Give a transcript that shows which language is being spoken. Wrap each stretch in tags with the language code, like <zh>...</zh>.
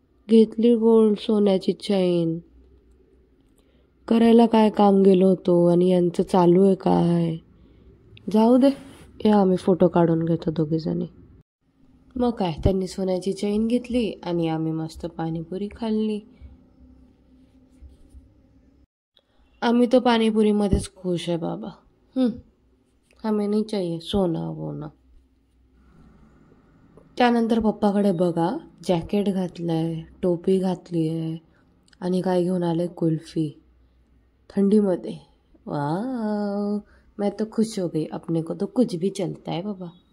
<mr>घेतली गोल्ड सोन्याची चैन. करायला काय काम गेलो होतो आणि यांचं चालू आहे काय. जाऊ दे, या आम्ही फोटो काढून घेतो दोघीजणी. मग काय, त्यांनी सोन्याची चैन घेतली आणि आम्ही मस्त पाणीपुरी खाल्ली. आम्ही तो पाणीपुरीमध्येच खुश आहे बाबा.</mr> <hi>हमें नहीं चाहिए सोना वोना.</hi> <mr>त्यानंतर पप्पाकडे बघा, जॅकेट घातलं आहे, टोपी घातली आहे आणि काय घेऊन आले, कुल्फी थंडीमध्ये.</mr> <hi>वाह, मैं तो खुश हो गई. अपने को तो कुछ भी चलता है बाबा.</hi>